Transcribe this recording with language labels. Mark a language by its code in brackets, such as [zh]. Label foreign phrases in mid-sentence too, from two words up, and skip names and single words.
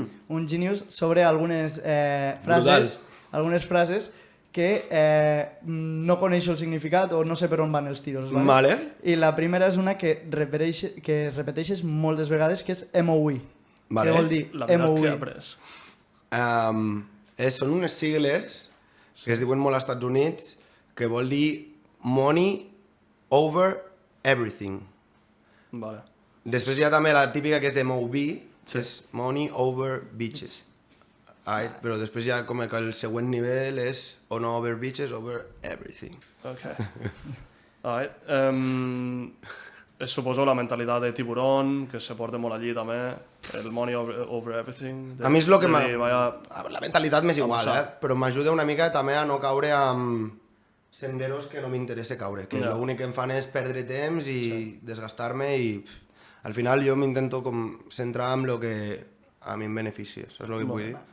[ca] Un genius sobre algunes frases que no coneixo el significat o no sé per on van els tiros. Vale. I la primera és una que repeteixes moltes vegades, que és MOE. Vale. Què vol dir La veritat MOE? que he après. Són unes sigles que es diuen molt als Estats Units, que vol dir [en] money over everything. [ca] Vale. Després hi ha també la típica que és MOB, que és [en] money over bitches. [ca] Però després hi ha com que el següent nivell és [en] on over bitches over everything. [ca] Ok. Suposo la mentalitat de tiburón, que se porta molt allí també, el [en] money over everything. [ca] A mi és el que la mentalitat m'és igual, però m'ajuda una mica també a no caure amb senderos que no m'interessa caure, que l'únic que em fan és perdre temps i desgastar-me i al final jo m'intento com centrar en el que a mi em beneficia, saps el que vull dir?